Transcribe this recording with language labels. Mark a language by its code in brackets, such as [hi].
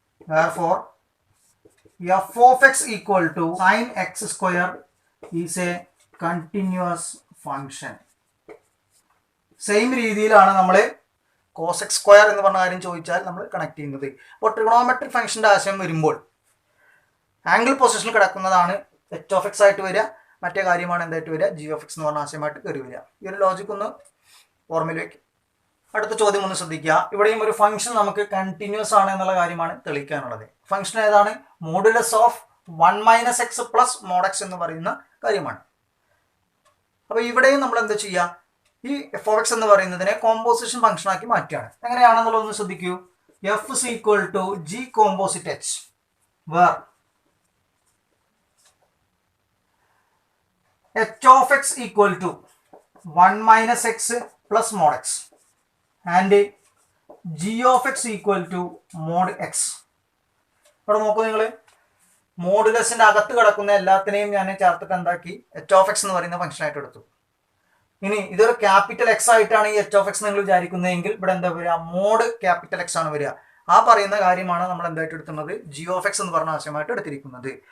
[en] Therefore f of x equal to sin x square is a continuous function. [ml] Same രീതിയിലാണ് നമ്മൾ cos X square എന്ന് പറഞ്ഞ കാര്യം ചോദിച്ചാൽ നമ്മൾ കണക്ട് ചെയ്യുന്നത്. അപ്പോൾ ട്രിഗണോമെട്രിക് ഫംഗ്ഷൻ്റെ ആശയം വരുമ്പോൾ ആംഗിൾ പൊസിഷനിൽ കിടക്കുന്നതാണ് എച്ച് ഓഫ് എക്സ് ആയിട്ട് വരിക, മറ്റേ കാര്യമാണ് എന്തായിട്ട് വരിക, ജി ഓഫ് എക്സ് എന്ന് പറഞ്ഞ ആശയമായിട്ട് കയറി വരിക. ഈ ഒരു ലോജിക് ഒന്ന് ഓർമ്മയിൽ വയ്ക്കും. അടുത്ത ചോദ്യം ഒന്ന് ശ്രദ്ധിക്കുക. ഇവിടെയും ഒരു ഫംഗ്ഷൻ നമുക്ക് കണ്ടിന്യൂസ് ആണ് എന്നുള്ള കാര്യമാണ് തെളിയിക്കാനുള്ളത്. ഫംഗ്ഷൻ ഏതാണ്, modulus of 1 - x plus mode X എന്ന് പറയുന്ന കാര്യമാണ്. അപ്പോൾ ഇവിടെയും നമ്മൾ എന്താ ചെയ്യുക, ഈ എഫ് ഓഫ് എക്സ് എന്ന് പറയുന്നതിനെ കോമ്പോസിഷൻ ഫംഗ്ഷൻ ആക്കി മാറ്റുകയാണ്. എങ്ങനെയാണെന്നുള്ളത് ഒന്ന് ശ്രദ്ധിക്കൂ. [en] F is equal to G composite H. where h of x equal to 1 minus x plus mod x and g of x equal to mod x. [ml] ഇവിടെ നോക്കൂ നിങ്ങൾ, മോഡുലസിന്റെ അകത്ത് കിടക്കുന്ന എല്ലാത്തിനെയും ഞാൻ ചേർത്തിട്ട് എന്താക്കി h of x എന്ന് പറയുന്ന ഫംഗ്ഷൻ ആയിട്ട് എടുത്തു. ഇനി ഇതൊരു ക്യാപിറ്റൽ എക്സ് ആയിട്ടാണ് ഈ h of x നിങ്ങൾ വിചാരിക്കുന്നതെങ്കിൽ ഇവിടെ എന്താ വരിക, മോഡ് ക്യാപിറ്റൽ എക്സ് ആണ് വരിക. ആ പറയുന്ന കാര്യമാണ് നമ്മൾ എന്തായിട്ട് എടുക്കുന്നത്, g of x എന്ന് പറഞ്ഞ ആശയമായിട്ട് എടുത്തിരിക്കുന്നത്.